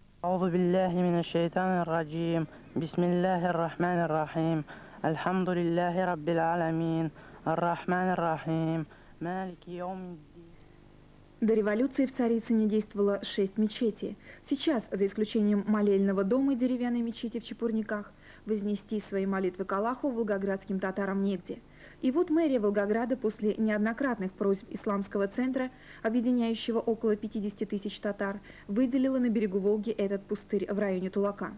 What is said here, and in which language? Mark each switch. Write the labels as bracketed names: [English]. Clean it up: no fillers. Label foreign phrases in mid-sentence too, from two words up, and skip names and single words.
[Arabic] أعوذ بالله من الشيطان الرجيم بسم الله الرحمن الرحيم الحمد لله رب العالمين الرحمن الرحيم مالك يوم الدين. [Russian] До революции в Царицыне действовало 6 мечетей. Сейчас, за исключением молельного дома и деревянной мечети в Чепурниках, вознести свои молитвы к Аллаху волгоградским татарам негде. И вот мэрия Волгограда после неоднократных просьб исламского центра, объединяющего около 50 тысяч татар, выделила на берегу Волги этот пустырь в районе Тулака.